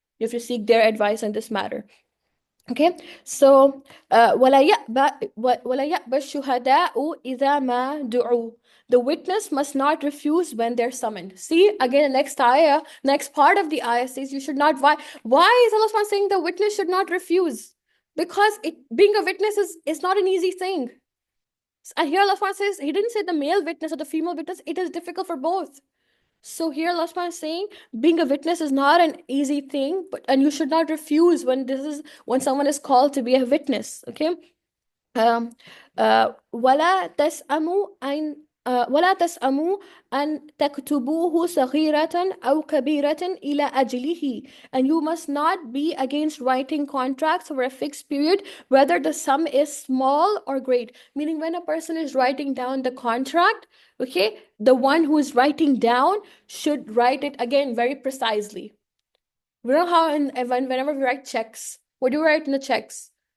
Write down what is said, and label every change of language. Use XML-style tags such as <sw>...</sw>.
<en>You have to seek their advice on this matter. Okay, so</en> <ar>ولا يأبى الشهداء إذا ما دعوا.</ar> <en>The witness must not refuse when they're summoned. See, again, next ayah, next part of the ayah says you should not. Why is Allah subhanahu wa ta'ala saying the witness should not refuse? Because being a witness is not an easy thing. And here Allah subhanahu wa ta'ala says, He didn't say the male witness or the female witness, it is difficult for both. So here Allah subhanahu wa ta'ala is saying being a witness is not an easy thing, and you should not refuse when someone is called to be a witness. Okay.</en> <ar>Um, ولا تسأموا أن ولا تسأموا أن تكتبوه صغيرة أو كبيرة إلى أجله.</ar> <en>And you must not be against writing contracts for a fixed period, whether the sum is small or great. Meaning, when a person is writing down the contract, okay, the one who is writing down should write it again very precisely. We know how whenever we write checks, what do you write in the checks?</en>